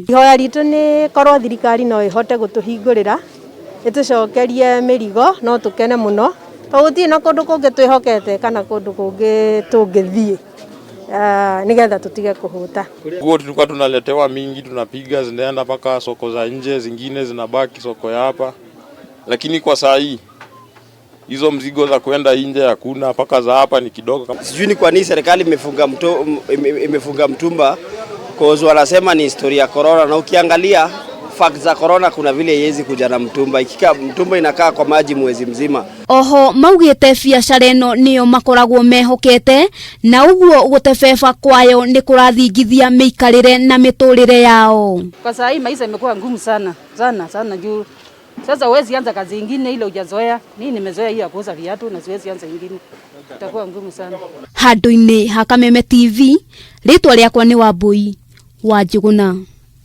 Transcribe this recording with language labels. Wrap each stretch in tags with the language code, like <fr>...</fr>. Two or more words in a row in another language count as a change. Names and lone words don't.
<ki>Ihoya ritũ nĩ korwo thirikari no ĩhote gũtũhingũrĩra ĩtũcokerie mĩrigo, no tũkene mũno. Tauti na kundu kungi twihokete kana kundu kungi tungithie nigetha tutige kuhuta.</ki> <sw>Nguo tulikuwa tunaletewa mingi, tunapiga zinaenda mpaka soko za nje, zingine zinabaki soko ya hapa. Lakini kwa saa hii hizo mzigo za kwenda nje hakuna, mpaka za hapa ni kidogo. Sijui ni kwa nini serikali imefunga mtumba, cause wanasema ni historia ya corona, na ukiangalia fact za corona kuna vile yezi kuja na mtumba, ikika mtumba inakaa kwa maji mwezi mzima.</sw> <ki>Oho maugite biacara ĩno nĩyo makoragwo mehokete na ũguo gũtebeba kwayo nĩ kũrathingithia mĩikarĩre na mĩtũrĩre yao.</ki> <sw>Kwa saa hii maisha imekuwa ngumu sana juu sasa huwezi anza kazi nyingine ile hujazoea. Mimi nimezoea hii ya kuuza viatu na siwezi anza nyingine, itakuwa ngumu sana.</sw> <ki>Handũ-inĩ ha Kameme TV, rĩtwa rĩakwa nĩ Wambui wa Njuguna.</ki>